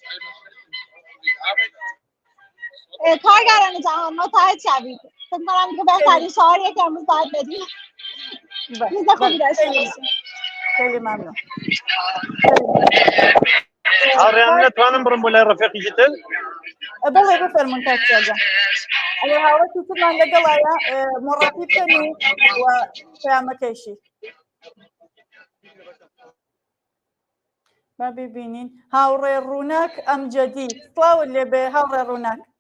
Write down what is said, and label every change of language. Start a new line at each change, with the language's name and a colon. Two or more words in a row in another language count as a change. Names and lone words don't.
Persian: کارگران جهان متحد شوید. فکر کنم که بهترین شعاریه که امروز باید بدیم. روز خوبی داشته باشیم. خیلی ممنون. آره نتوانم برم
Central Kurdish: بۆ لای ڕەفیقی تر بەڵێ بفەرمونون کاکسیا جان. ئەگەر هاوڵاتی ترمان لەگەڵایە مۆڕەتی بکەن و پەیامەکەیشی.
Persian: با ببینین
Central Kurdish: هاوڕێ ڕووناک ئەمجەدی سڵاوت لێبێ هاوڕێ ڕووناک.